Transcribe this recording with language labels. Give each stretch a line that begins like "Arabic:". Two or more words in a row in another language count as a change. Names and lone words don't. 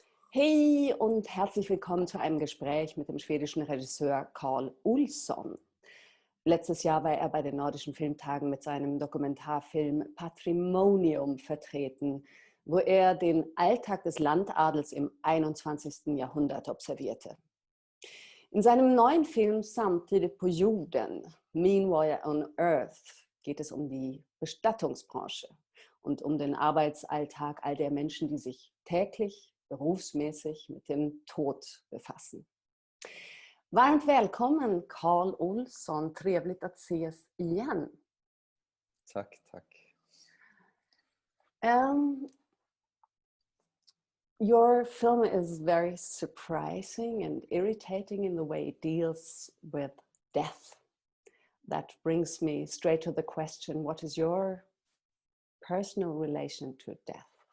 German: Hey und herzlich willkommen zu einem Gespräch mit dem schwedischen Regisseur Carl Olsson. Letztes Jahr war er bei den Nordischen Filmtagen mit seinem Dokumentarfilm Patrimonium vertreten, wo er den Alltag des Landadels im 21. Jahrhundert observierte. In seinem neuen Film Samtidigt på jorden, Meanwhile on Earth, geht es um die Bestattungsbranche und um den Arbeitsalltag all der Menschen, die sich täglich, berufsmäßig mit dem Tod befassen.
Swedish: Varmt välkommen Carl Olsson, trevligt att ses igen. Tack, tack.
English: Your film is very surprising and irritating in the way it deals with death. That brings me straight to the question, what is your personal relation to death?